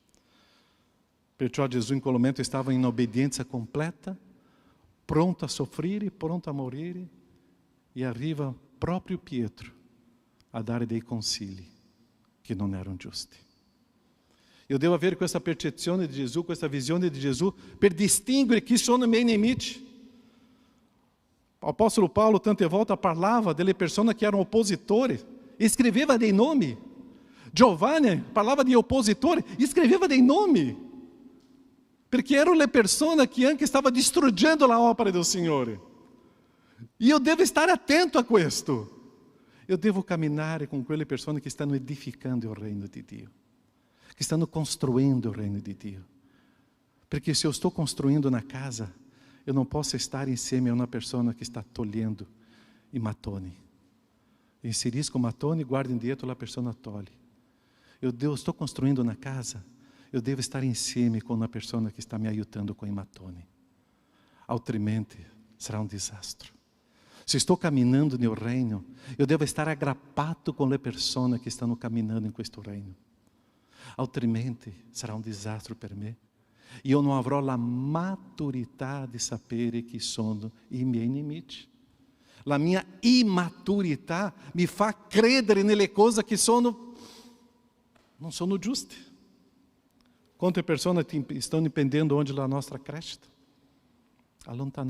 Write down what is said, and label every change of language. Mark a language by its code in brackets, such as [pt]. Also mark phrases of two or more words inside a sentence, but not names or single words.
[it] Perciò Gesù in quel momento stava in obbedienza completa, pronto a soffrire, pronto a morire, e arriva proprio Pietro a dare dei consigli che non erano giusti. [pt] Eu devo [it] avere questa percezione di Gesù, questa visione di Gesù, per distinguere chi sono i miei nemici. [pt] O apóstolo [it] Paulo tante volte parlava delle persone che erano oppositori, escreveva dei nomi. Giovanni parlava di oppositori, escreveva dei nomi, perché erano le persone che anche stavano distruggendo la opera del Signore. E [pt] eu devo [it] stare attento a questo. [pt] Eu devo [it] camminare con quelle persone che stanno edificando il regno di Dio, che stanno costruindo il regno di Dio. [pt] Perché se eu estou construindo na casa, eu não posso estar insieme a uma pessoa que está tolhendo e matone. [it] Inserisco matone e guardo dietro [pt] a pessoa tolhe. Eu estou construindo na casa, eu devo estar insieme com uma pessoa que está me aiutando com o matone. Altrimenti será um desastre. Se estou caminhando no reino, eu devo estar [it] aggrappato com le persone che stanno camminando in questo reino. Altrimenti sarà un disastro per me. E [pt] eu não [it] avrò la maturità di sapere chi sono i miei nemici. La mia immaturità mi fa credere nelle cose che non sono giuste. Quante persone stanno impedendo onde la nostra crescita?